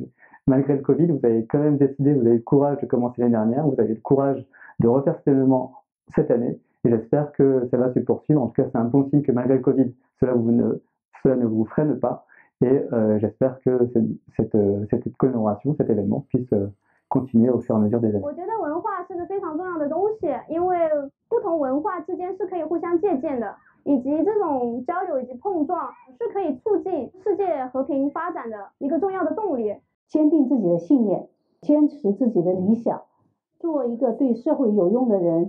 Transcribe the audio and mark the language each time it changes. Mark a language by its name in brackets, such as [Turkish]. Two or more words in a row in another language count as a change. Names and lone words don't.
[French] Malgré le Covid, vous avez quand même décidé, vous avez eu le courage de commencer l'année dernière, vous avez eu le courage de refaire cet événement cette année. Et j'espère que ça va se poursuivre. En tout cas, c'est un bon signe que malgré le Covid, cela ne vous freine pas. Et j'espère que cette commémoration, cet événement puisse continuer au fur et à mesure des années. [Chinese] 我觉得文化是个非常重要的东西，因为不同文化之间是可以互相借鉴的，以及这种交流以及碰撞是可以促进世界和平发展的一个重要的动力。坚定自己的信念，坚持自己的理想，做一个对社会有用的人。